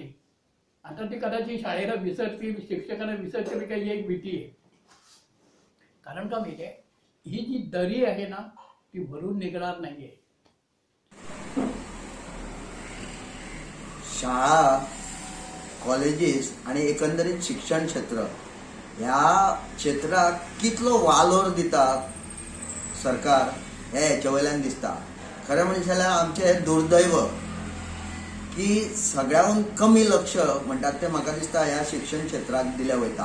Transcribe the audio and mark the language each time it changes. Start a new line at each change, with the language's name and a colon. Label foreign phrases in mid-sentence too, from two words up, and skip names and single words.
Marathi: आता ते कदाचित शाळेला विसरतील, शिक्षकांना विसरतील काही एक भीती आहे. कारण का माहिती आहे, ही जी दरी आहे ना ती भरून निघणार नाहीये.
Konkani: शाळा, कॉलेजीस आणि एकंदरीत शिक्षण क्षेत्र ह्या क्षेत्राक कितलो वालोर दिता सरकार हे हेच्या वयल्यान दिसता. खरें म्हणजे जाल्यार आमचें हें दुर्दैव की सगळ्याहून कमी लक्ष म्हणटात ते म्हाका दिसता ह्या शिक्षण क्षेत्राक दिलें वयता.